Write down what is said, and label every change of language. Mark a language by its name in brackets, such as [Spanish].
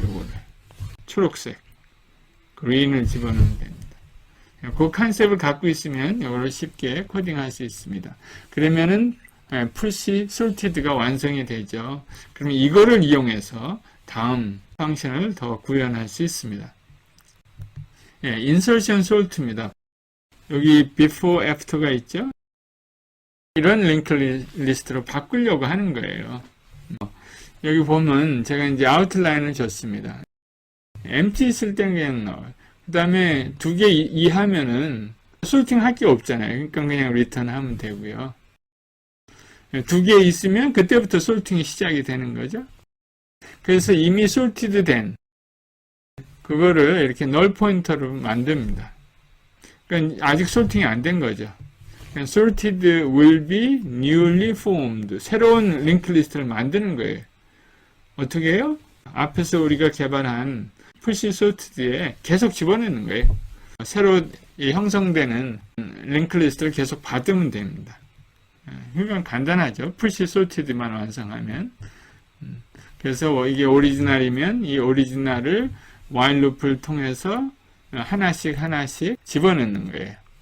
[Korean] 요거를 초록색 green을 집어넣으면 됩니다. 그 컨셉을 갖고 있으면 이거를 쉽게 코딩할 수 있습니다. 그러면은 push sorted가 완성이 되죠. 그러면 이거를 이용해서 다음 펑션을 더 구현할 수 있습니다. insertion sort입니다. 여기 before, after가 있죠. 이런 링크 리스트로 바꾸려고 하는 거예요. 여기 보면 제가 이제 아웃라인을 줬습니다. empty 있을 땐 그냥 넣어요. 그 다음에 2개 이하면은 솔팅 할 게 없잖아요. 그러니까 그냥 리턴 하면 되고요. 2개 있으면 그때부터 솔팅이 시작이 되는 거죠. 그래서 이미 sorted 된 그거를 이렇게 null 포인터로 만듭니다. 그러니까 아직 솔팅이 안 된 거죠. [English] sorted will be newly formed. [Korean] 새로운 링크 리스트를 만드는 거예요. 어떻게 해요? 앞에서 우리가 개발한 push sorted에 계속 집어넣는 거예요. 새로 형성되는 링크 리스트를 계속 받으면 됩니다. 이건 간단하죠. push sorted만 완성하면. 그래서 이게 오리지널이면 이 오리지널을 while loop를 통해서 하나씩 집어넣는 거예요.